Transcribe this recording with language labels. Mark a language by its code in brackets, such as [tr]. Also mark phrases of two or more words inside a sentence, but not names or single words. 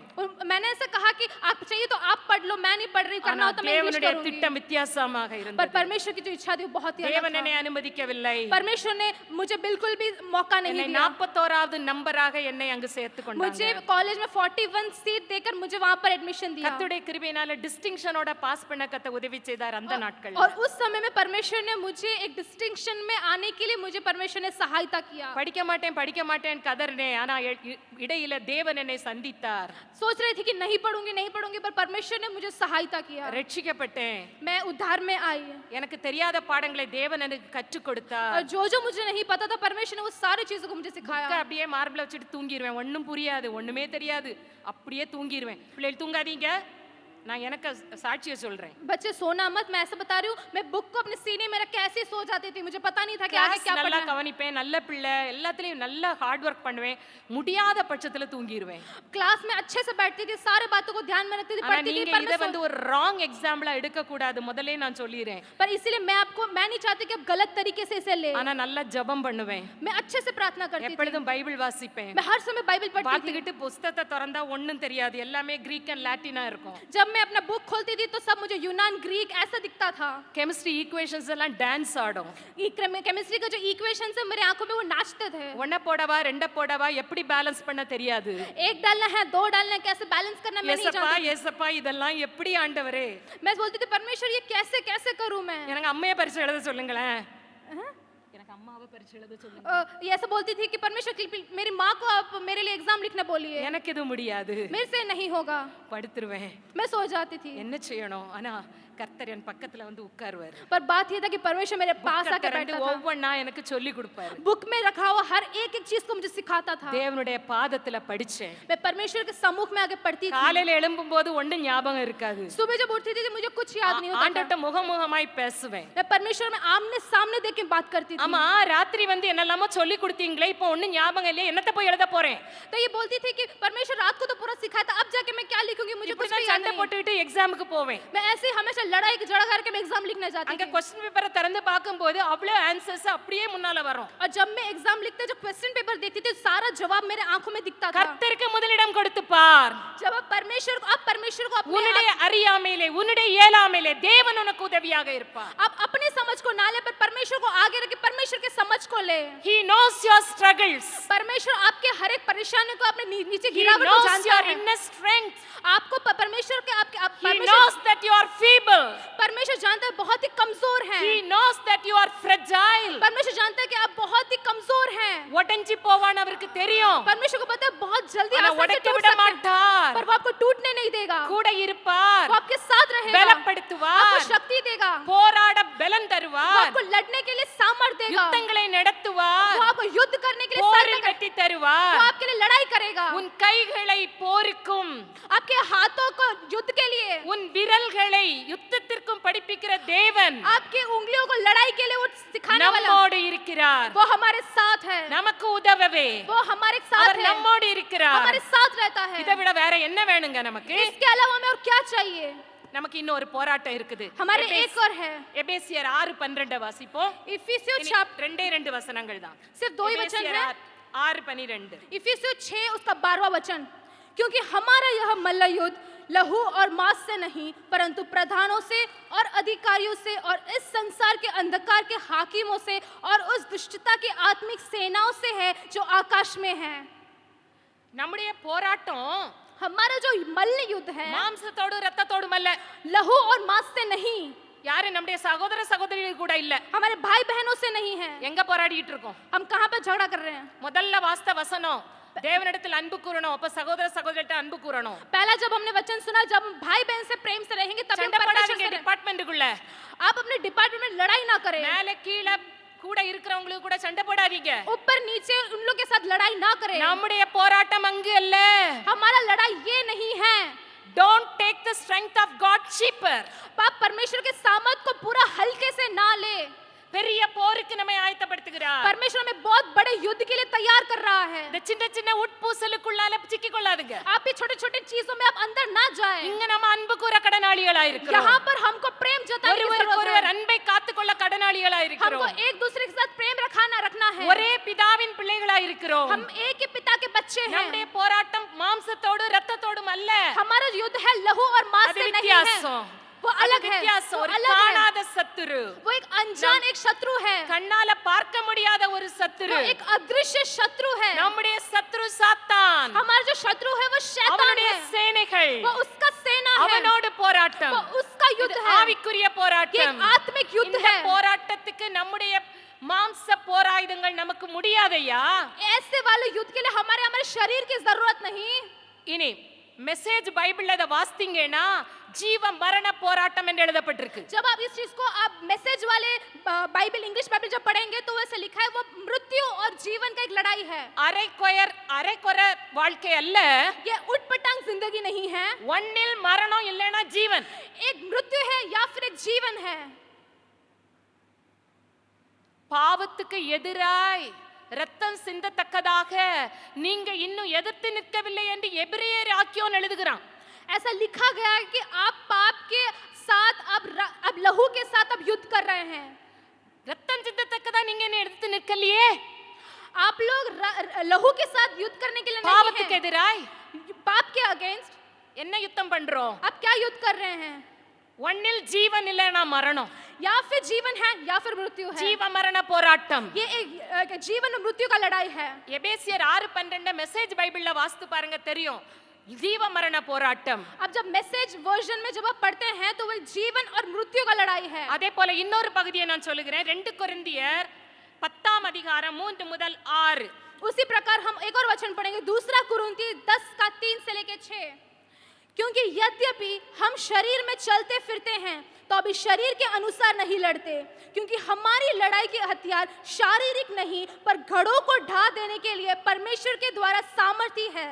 [hi] मैंने ऐसे कहा कि आप चाहिए तो आप पढ़ लो, मैं नहीं पढ़ रही, करना हो तो मैं इंग्लिश [ta] தேவனுடைய [hi] करूंगी. [ta] திட்டம் வித்தியாசமாக [hi] पर [ta] இருந்தது. [hi] परमेश्वर की जो इच्छा थी वो बहुत ही अलग [ta] தேவன் [hi] था. [ta] என்னை அனுமதிக்கவில்லை. [hi] परमेश्वर ने मुझे बिल्कुल भी मौका नहीं [ta] என்னை [hi] दिया. [ta] 41வது நம்பராக என்னை அங்கு சேர்த்து கொண்டாங்க. [hi] मुझे कॉलेज में 41 सीट देकर मुझे वहां पर एडमिशन दिया. [ta] கர்த்தருடைய கிருபையினால டிஸ்டிங்ஷனோட பாஸ் பண்ண கத்த உதவி செய்தார் அந்த நாட்கள். [hi] और उस समय में परमेश्वर ने मुझे एक डिस्टिंक्शन में आने के लिए मुझे परमेश्वर ने सहायता किया. [ta] படிக்க மாட்டேன் கதர்னே. ஆனா இடையில தேவன் என்னை சந்தித்தார். [hi] सोच रही थी कि नहीं पढ़ूंगी पर परमेश्वर ने मुझे सहायता किया. [ta] ரட்சிக்கப்பட்டேன். [hi] मैं उद्धार में आई. [ta] எனக்கு தெரியாத பாடங்களை தேவன் எனக்கு கற்றுக் கொடுத்தார். [hi] और जो मुझे नहीं पता था परमेश्वर ने वो सारी चीजों को मुझे सिखाया. [ta] அப்படியே மார்பிள வச்சிட்டு தூங்கிடுவேன். ஒண்ணும் புரியாது, ஒண்ணுமே தெரியாது, அப்படியே தூங்கிடுவேன். பிள்ளைகள் தூங்காதீங்க, நான் எனக்கு சாட்சியை சொல்றேன். [hi] बच्चे सोना मत, मैं ऐसा बता रही हूँ. मैं बुक को अपने सीने में रख के ऐसे ही सो जाती थी, मुझे पता नहीं था कि आगे क्या [ta] நல்லா [hi] पढ़ना है. [ta] கவனிப்பேன், நல்ல பிள்ளை, எல்லாத்துலயும் நல்ல [en] hard work [ta] பண்ணுவேன். முடியாத பட்சத்துல தூங்கிடுவேன். [hi] क्लास में अच्छे से बैठती थी, सारे बातों को ध्यान में रखती थी, [ta] ஆனா [hi] पढ़ती थी, [ta] நீங்க [hi] पर [ta] இத வந்து ஒரு [en] wrong example [ta] எடுக்க கூடாது, முதல்ல நான் சொல்லிறேன். [hi] पर इसीलिए मैं नहीं चाहती कि आप गलत तरीके से इसे ले. [ta] ஆனா நல்லா ஜெபம் பண்ணுவேன். [hi] मैं अच्छे से प्रार्थना करती थी. [ta] எப்பொழுதும் பைபிள் வாசிப்பேன். [hi] मैं हर समय बाइबल पढ़ती थी. [ta] பார்த்துக்கிட்டு புத்தகத்தை திறந்தா ஒண்ணும் தெரியாது, எல்லாமே [en] Greek and Latin [ta] இருக்கும். [hi] जब मैं अपना बुक खोलती थी तो सब मुझे यूनान ग्रीक ऐसा दिखता था. [en] chemistry equations [ta] எல்லாம் டான்ஸ் ஆடும். [hi] केमिस्ट्री का जो इक्वेशंस है मेरी आंखों में वो नाचते थे. [ta] ஒண்ண போடவா ரெண்ட போடவா எப்படி பேலன்ஸ் பண்ண தெரியாது. [hi] एक डालना है, दो डालना है, कैसे बैलेंस करना मैं नहीं जानती. [ta] ஏசப்பா இதெல்லாம் எப்படி ஆண்டவரே. [hi] मैं बोलती थी परमेश्वर ये कैसे करूं मैं. [ta] எனக்கு அம்மையை பரிசு எழுத சொல்லுங்களேன். எனக்கு அம்மாவை பரீட்சை எழுத சொல்லுங்க. [hi] ये ऐसा बोलती थी कि परमेश्वर मेरी माँ को आप मेरे लिए एग्जाम लिखना बोलिए, [ta] எனக்கு இது முடியாது, [hi] मेरे से नहीं होगा, [ta] படுத்துருவேன். [hi] मैं सो जाती थी. [ta] என்ன செய்யணும்? ஆனா கர்த்தர் என் பக்கத்துல வந்து உட்காருவாரு. [hi] पर बात ये था कि परमेश्वर मेरे पास आके बैठता था, [ta] ஒவ்வொண்ணா எனக்கு சொல்லி கொடுப்பாரு. [hi] बुक में रखा हुआ हर एक एक चीज को मुझे सिखाता था. [ta] தேவனுடைய பாதத்துல படிச்சேன். [hi] मैं परमेश्वर के सम्मुख में आके पढ़ती थी. [ta] காலையில எழும்பும்போது ஒண்ணும் ஞாபகம் இருக்காது. [hi] सुबह जब उठती थी मुझे कुछ याद नहीं होता था. [ta] ஆண்டவர்ட்ட முகமுகமாய் பேசுவேன். [hi] मैं परमेश्वर में आमने सामने देख के बात करती थी. [ta] ஆமா, ராத்திரி வந்து என்னெல்லாமோ சொல்லி கொடுத்தீங்களே, இப்போ ஒண்ணும் ஞாபகம் இல்லையே, என்னத்த போய் எழுத போறேன்? [hi] तो ये बोलती थी कि परमेश्वर रात को तो पूरा सिखाया था, अब जाके मैं क्या लिखूंगी, मुझे कुछ भी याद [ta] சண்டை [hi] नहीं. [ta] போட்டுக்கிட்டு எக்ஸாமுக்கு போவேன். [hi] मैं ऐसे ही हमेशा लड़ाई झगड़ा करके मैं एग्जाम लिखने जाती [ta] அங்க [hi] थी. [en] question paper [ta] திறந்து பார்க்கும்போது அவ்வளவு ஆன்சர்ஸ் அப்படியே முன்னால வரும். [hi] और जब मैं एग्जाम लिखते जब [en] question paper [hi] देखती थी सारा जवाब मेरे आंखों में दिखता था. [ta] கர்த்தருக்கு முதலிடம் கொடுத்து பார். [hi] जब आप परमेश्वर को अपने [ta] உன்னுடைய அறியாமையிலே, உன்னுடைய இயலாமையிலே தேவன் உனக்கு உதவியாக இருப்பார். [hi] आप अपने समझ को ना ले पर परमेश्वर को आगे रख के परमेश्वर के समझ को ले. [en] He knows your struggles. [hi] परमेश्वर आपके हर एक परेशानी को अपने नीचे [en] He [hi] गिरावट को [en] knows [hi] जानता [en] your [hi] है. [en] inner strength. [hi] आपको परमेश्वर के आपके आप [en] He knows that you are feeble. [hi] परमेश्वर जानता है बहुत ही कमजोर हैं. [en] He knows that you are fragile. [hi] परमेश्वर जानता है कि आप बहुत ही कमजोर हैं. [ta] உடைஞ்சு போவான்னு அவருக்கு தெரியும். [hi] परमेश्वर को पता है बहुत जल्दी [ta] ஆனா [hi] आसानी से [ta] உடைக்க [hi] टूट [ta] விட [hi] सकते हैं, [ta] மாட்டார். [hi] पर वो आपको टूटने नहीं देगा. [ta] கூட இருப்பார். [hi] वो आपके साथ रहेगा, [ta] பலப்படுத்துவார். [hi] आपको शक्ति देगा, [ta] போராட பலன் [hi] वो [ta] தருவார். [hi] आपको लड़ने के लिए सामर्थ्य देगा, [ta] யுத்தங்களை நடத்துவார். [hi] वो आपको युद्ध करने के लिए [ta] போரில் [hi] सामर्थ्य [ta] வெற்றி [hi] देगा, [ta] தருவார். [hi] वो आपके लिए लड़ाई करेगा, [ta] உன் கைகளை போருக்கும், [hi] आपके हाथों को युद्ध के लिए, [ta] உன் விரல்களை யுத்தத்திற்கும் படிப்பிக்கிற தேவன் [hi] आपकी उंगलियों को लड़ाई के लिए वो सिखाने वाला [ta] நம்மோடு இருக்கிறார். [hi] वो हमारे साथ है, [ta] நமக்கு உதவவே [hi] वो हमारे साथ [ta] அவர் [hi] है, [ta] நம்மோடு இருக்கிறார். [hi] हमारे साथ रहता है. [ta] இதை விட வேற என்ன வேணுங்க நமக்கு? [hi] इसके अलावा हमें और क्या चाहिए? [ta] நமக்கு இன்னொரு போராட்டம் இருக்குது. [hi] हमारे एक और है. [ta] எபேசியர் 6:12 வாசிப்போம். [hi] इफिसियों [ta] இனி [hi] चैप्टर [ta] ரெண்டே ரெண்டு வசனங்கள் தான். [hi] सिर्फ दो ही वचन है. 6:12. इफिसियों 6 उसका 12वां वचन, क्योंकि हमारा यह मल्ल युद्ध लहू और मांस से नहीं परंतु प्रधानों से और अधिकारियों से और इस संसार के अंधकार के हाकिमों से और उस दुष्टता की आत्मिक सेनाओं से है जो आकाश में है. [ta] நம்முடைய போராட்டம் [hi] हमारा जो मल्ल युद्ध है [ta] மாம்சத்தோடு ரத்தத்தோடும் அல்ல. [hi] लहू और मांस से नहीं, [ta] யாரு நம்முடைய சகோதர சகோதரிகள் கூட இல்ல. [hi] हमारे भाई बहनों से नहीं है. [ta] எங்க போராடிட்டு இருக்கோம்? [hi] हम कहाँ पर झगड़ा कर रहे हैं? [ta] முதல்ல வாஸ்த வசனம், தேவனிடத்தில் அன்பு கூறணும். அப்ப சகோதர சகோதரிட்ட அன்பு கூறணும். [hi] पहला जब हमने वचन सुना, जब हम भाई बहन से प्रेम से रहेंगे तब हम [ta] சண்டை [hi] परमेश्वर [ta] போடாதீங்க [hi] से [ta] டிபார்ட்மெண்ட்டுக்குள்ள. [hi] आप अपने डिपार्टमेंट में लड़ाई ना करें. [ta] மேல கீழ கூட இருக்கிறவங்களுக்கு கூட சண்டை போடாதீங்க. [hi] ऊपर नीचे उन लोग के साथ लड़ाई ना करें. [ta] நம்முடைய போராட்டம் அங்கு அல்ல. [hi] हमारा लड़ाई ये नहीं है. [en] Don't take the strength of God cheaper. [hi] आप परमेश्वर के सामर्थ को पूरा हल्के से ना ले. [ta] பெரிய போருக்கு நம்மை ஆயத்தப்படுத்துகிறார். [hi] परमेश्वर हमें बहुत बड़े युद्ध के लिए तैयार कर रहा है. [ta] இந்த சின்ன சின்ன உட்பூசலுக்குள்ளால சிக்கிக் கொள்ளாதுங்க. [hi] आप ये छोटे छोटे चीजों में आप अंदर ना जाएं. [ta] இங்க நம்ம அன்பு கூற கடனாளிகளா இருக்கிறோம். [hi] यहाँ पर हमको प्रेम जताने की जरूरत [ta] ஒருவருக்கொருவர் [hi] है. [ta] அன்பை காத்துக்கொள்ள கடனாளிகளா [hi] हमको [ta] இருக்கிறோம். [hi] एक दूसरे के साथ प्रेम रखना है. [ta] ஒரே பிதாவின் பிள்ளைகளா இருக்கிறோம். [hi] हम एक ही पिता के बच्चे हैं. [ta] நம்முடைய போராட்டம் மாம்சத்தோடு ரத்தத்தோடும் அல்ல. [hi] हमारा युद्ध है लहू और मांस [ta] அது [hi] से नहीं [ta] வித்தியாசம். [hi] है. वो अलग है. [ta] வித்தியாசம். [hi] वो [ta] ஒரு [hi] अलग है. [ta] காணாத சத்துரு. [hi] वो एक अनजान एक शत्रु है. [ta] கண்ணால பார்க்க முடியாத ஒரு சத்துரு. [hi] वो एक अदृश्य शत्रु है. [ta] நம்முடைய சத்துரு சாத்தான். [hi] हमारा जो शत्रु है वो शैतान [ta] அவனுடைய [hi] है. [ta] சேனைகள். [hi] वो उसका सेना है. [ta] அவனோடு போராட்டம். [hi] वो उसका युद्ध [ta] இது [hi] है. [ta] ஆவிக்குரிய [hi] ये [ta] போராட்டம். [hi] एक आत्मिक युद्ध [ta] இந்த [hi] है. [ta] போராட்டத்துக்கு நம்முடைய மாம்ச போராயுதங்கள் நமக்கு முடியாதையா? [hi] ऐसे वाले युद्ध के लिए हमारे शरीर की जरूरत नहीं. [ta] இனி மெசேஜ் பைபிள்ல அத வாசித்தீங்கன்னா ஜீவ மரண போராட்டம் என்று எழுதப்பட்டிருக்கு. [hi] जब आप इस चीज को आप मैसेज वाले बाइबल [en] English Bible [hi] जब पढ़ेंगे तो वैसे लिखा है वो मृत्यु और जीवन का एक लड़ाई है. [ta] அரைக்குற வாழ்க்கை அல்ல. [hi] ये उटपटांग जिंदगी नहीं है. [ta] ஒண்ணில் மரணம் இல்லைனா ஜீவன். [hi] एक मृत्यु है या फिर एक जीवन है. [ta] பாவத்துக்கு எதிராய் ரத்தம் சிந்தத்தக்கதாக நீங்க இன்னும் எதிர்த்து நிற்கவில்லை என்று எபிரேயர் ஆக்கியோன் எழுதுகிறான். [hi] ऐसा लिखा गया है कि आप पाप के साथ अब लहू के साथ अब युद्ध कर रहे हैं. [ta] ரத்தம் சிந்தத்தக்கதா நீங்க என்ன எதிர்த்து நிற்கலையே. [hi] आप लोग लहू के साथ युद्ध करने के लिए नहीं [ta] பாவத்துக்கு [hi] हैं. [ta] எதிராய் [hi] पाप के अगेंस्ट [ta] என்ன யுத்தம் பண்றோம்? [hi] आप क्या युद्ध कर रहे हैं? [ta] ஒண்ணில் ஜீவன் இல்லைனா மரணம். [hi] या फिर जीवन है या फिर मृत्यु है. [ta] ஜீவ மரண போராட்டம். [hi] ये एक जीवन और मृत्यु का लड़ाई है. [ta] எபேசியர் 6:12 மெசேஜ் பைபிள்ல வாசித்து பாருங்க தெரியும். ஜீவ மரண போராட்டம். [hi] अब जब मैसेज वर्जन में जब आप पढ़ते हैं तो वो जीवन और मृत्यु का लड़ाई है. [ta] அதே போல இன்னொரு பகுதியை நான் சொல்லுகிறேன். 2 கொரிந்தியர் 10ஆம் அதிகாரம் 3 முதல் 6. [hi] उसी प्रकार हम एक और वचन पढ़ेंगे, दूसरा कुरिन्थी 10 का 3 से लेकर 6। क्योंकि यद्यपि हम शरीर में चलते फिरते हैं तो अभी शरीर के अनुसार नहीं लड़ते, क्योंकि हमारी लड़ाई के हथियार शारीरिक नहीं पर घड़ों को ढा देने के लिए परमेश्वर के द्वारा सामर्थी है।